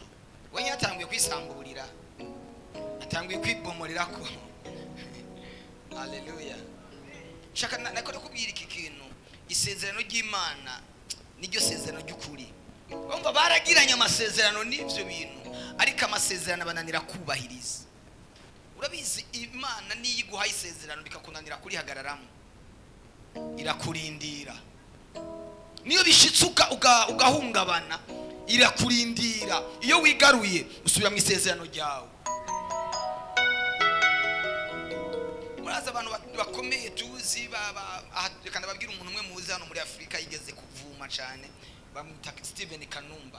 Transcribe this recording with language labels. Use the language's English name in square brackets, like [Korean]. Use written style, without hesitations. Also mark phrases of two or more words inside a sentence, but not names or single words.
[Rundi] Wenye atanguye kwisamburira, atanguye kwibomorera ko. Haleluya. Shaka nako kubwira iki kintu, isezerano ry'Imana niryo sezerano ry'ukuri. Bumva baragiranye amasezerano n'ivyo bintu, ariko amasezerano bananira kubahiriza. Urabizi Imana niyo iguha isezerano bikakunanira kuri hagararamo, irakurindira. Niyo bishitsuka ugahungabana, irakurindira. Iyo wigaruye usubira mu isezerano ryawe. Muraza abantu bakomeye tuzi reka ndababwira umuntu umwe muzi hano muri Afrika yigeze kuvuma cyane, bamwita Steven Kanumba.